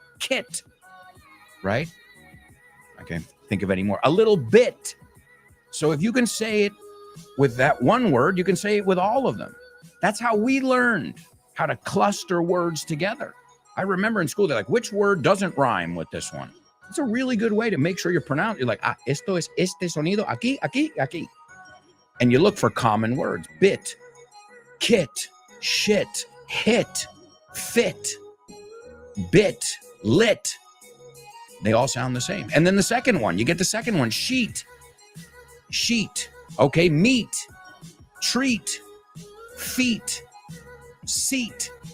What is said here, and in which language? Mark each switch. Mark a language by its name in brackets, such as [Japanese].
[English] Kit, right? I can't think of any more. A little bit. So if you can say it with that one word, you can say it with all of them. That's how we learned how to cluster words together. I remember in school, they're like, which word doesn't rhyme with this one? It's a really good way to make sure you're pronounced. You're like, [Spanish] esto es este sonido, aquí, aquí, aquí. [English] And you look for common words. Bit, kit, shit, hit, fit, bit, lit. They all sound the same. And then the second one, you get the second one, sheet, okay, meat, treat, feet, seat.